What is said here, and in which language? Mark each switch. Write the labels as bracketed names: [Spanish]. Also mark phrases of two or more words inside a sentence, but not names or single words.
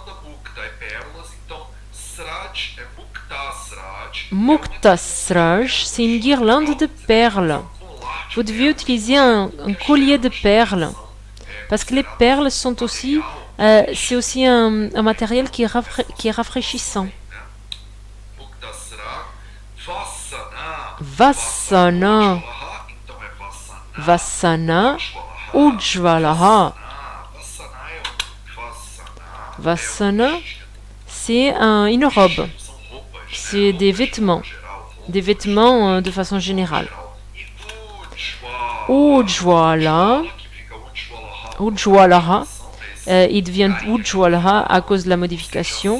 [Sanskrit] Mukta sraj, [French] c'est une guirlande de perles. Vous devez utiliser un collier de perles parce que les perles sont aussi, c'est aussi un matériel qui est rafraîchissant. [Sanskrit] Vasana, vasana, ujvalaha. [French] Vasana, c'est une robe, c'est des vêtements de façon générale. [Sanskrit] Ujwala, ujwalaha, [French] il devient ujwalaha à cause de la modification.